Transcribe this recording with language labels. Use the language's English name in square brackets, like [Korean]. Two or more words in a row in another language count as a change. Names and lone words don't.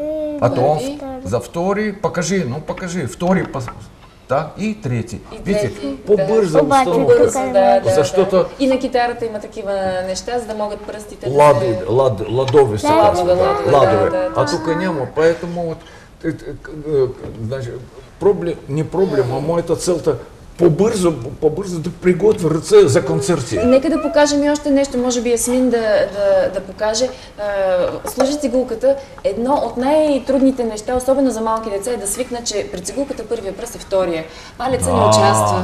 [Bulgarian] Първи. за втори. Покажи, покажи. Втори Так, и трети. И Видите, трети, по-бързо да. Обаче, установка. тук е Защото И на китарата има такива неща, за да могат пръстите ладови се Ладове, казват. ладове, да. А тук няма, [Russian] поэтому вот, значит, не проблема, а моята целта по-бързо да приготвя ръце за концерти. [Bulgarian] Нека да покажем и още нещо, може би Ясмин да покаже. Служи цигулката. Едно от най-трудните неща, особено за малки деца, е да свикнат, че при цигулката първия пръст е втория. Палеца не участва.